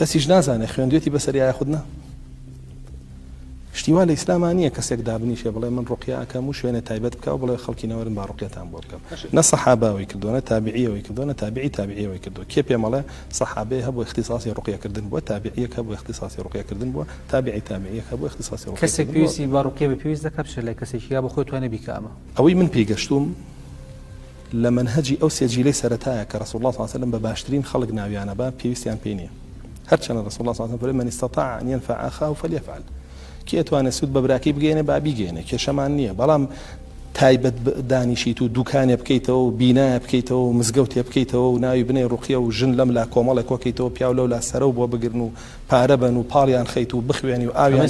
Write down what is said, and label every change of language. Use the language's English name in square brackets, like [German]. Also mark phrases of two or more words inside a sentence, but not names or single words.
[Central Kurdish] کەسیش نازانێ خوێندوێتی بەسەری یاخود نا شتیوا لە ئیسلامانیە کەسێک دابنیشێ بڵێ من ڕوقیە ئەکەم و شوێنە تایبەت بکە و بڵێ خەڵکی نەوەرن با ڕوقیەتان بۆ بکەم نە سەحاباوی کردووە تابعیەوەی کردووە تابعیەوەی کردو کێ پێمەڵێ سەحابەیە هەبوو اختصاصی ڕوقیەکردن بووە تابعیەک هەبوو اختصاصی ڕوقیەکردن بووە تابعیەک هەبوو اختصاصی ڕوقیە کەسێک پێویستی با ڕوقیە بە پێویست دەکات بچێت لای کەسێکی یا بە خۆی توانێ بیکە ئەمە ئەوەی من پێگەشتوم لە منهجی ئەو سێجیلەی سەرەتایە کە [Arabic] رسول الله صلی الله عليه وسلم [Central Kurdish] بە باشترین خەڵک ناویانە با پێویستیان پێ نییە هەرچەندە [Arabic] رسول الله صلی الله عليه وسلم من استطاع أن ينفع أخاه فليفعل [Central Kurdish] کێ توانێت سوود بە براکی بگەێنێ با بیگەێنێ کێشەمان نییە بەڵام تایبەت دانیشیت و دوکانێ بکەیتەوە و بینایە بکەیتەوە و مزگەوتێ بکەیتەوە و ناوی بنێ ڕوقیە و ژن لەم لا کۆمەڵێک کۆکەیتەوە پیاو لەو لا سەرە و بۆ بگرن و پارە بن و پاڵیان خەیت و بخوێنی و ئاویان